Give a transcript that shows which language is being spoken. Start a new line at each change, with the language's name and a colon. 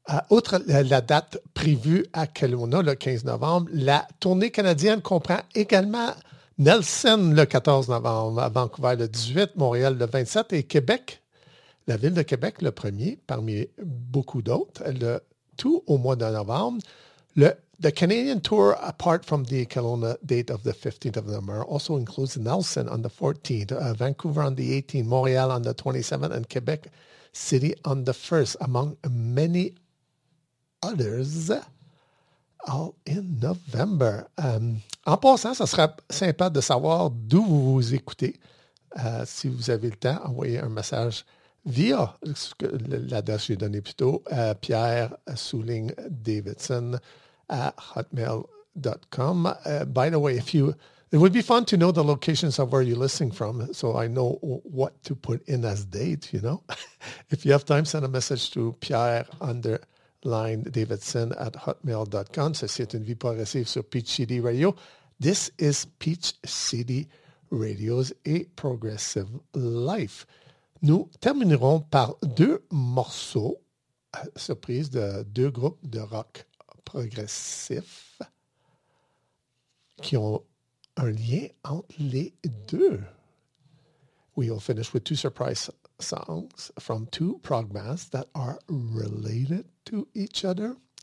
French: Outre la date prévue à Kelowna, le 15 novembre, la tournée canadienne comprend également Nelson le 14 novembre, à Vancouver le 18, Montréal le 27 et Québec, la ville de Québec le 1er parmi beaucoup d'autres, le tout au mois de novembre.
English: The Canadian tour, apart from the Kelowna date of the 15th of November, also includes Nelson on the 14th, Vancouver on the 18th, Montreal on the 27th and Quebec City on the 1st, among many others, all in November.
French: En passant, ça serait sympa de savoir d'où vous vous écoutez. Si vous avez le temps, envoyez un message via l'adresse que j'ai donnée plus tôt, Pierre Souligne Davidson at hotmail.com.
English: By the way, it would be fun to know the locations of where you're listening from, so I know what to put in as date, you know. If you have time, send a message to Pierre_Davidson@hotmail.com.
French: Ceci est une vie progressive sur Peach City Radio.
English: This is Peach City Radio's A Progressive Life.
French: Nous terminerons par deux morceaux, surprise, de deux groupes de rock progressifs qui ont un lien entre les deux.
English: We will finish with two surprise songs from two prog bands that are related to each other.